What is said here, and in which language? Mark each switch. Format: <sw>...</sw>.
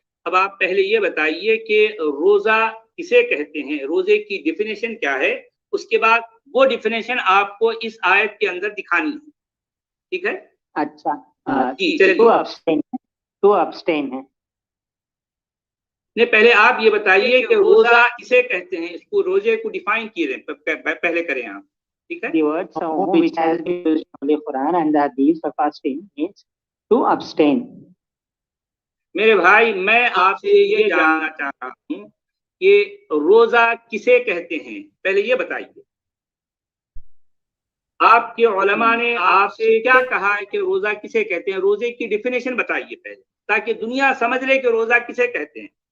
<hi>अब आप पहले ये बताइए कि रोजा किसे कहते हैं, रोजे की डिफिनेशन क्या है, उसके बाद वो डिफिनेशन आपको इस आयत के अंदर दिखानी है, ठीक है? अच्छा जी चलिए।</hi> <en>To abstain है।</en> <hi>नहीं, पहले आप ये बताइए कि रोजा किसे कहते हैं, इसको रोजे को डिफाइन किए पहले करें आप, ठीक है?</hi> <en>The word sawm which has been used in the Quran and the Hadith for fasting means to abstain.</en> <hi>मेरे भाई मैं आपसे ये जानना चाह रहा हूँ कि रोजा किसे कहते हैं, पहले ये बताइए। आपके उलमा ने आपसे क्या कहा है कि रोजा किसे कहते हैं? रोजे की डिफिनेशन बताइए पहले, ताकि दुनिया समझ ले कि रोजा किसे कहते हैं।</hi>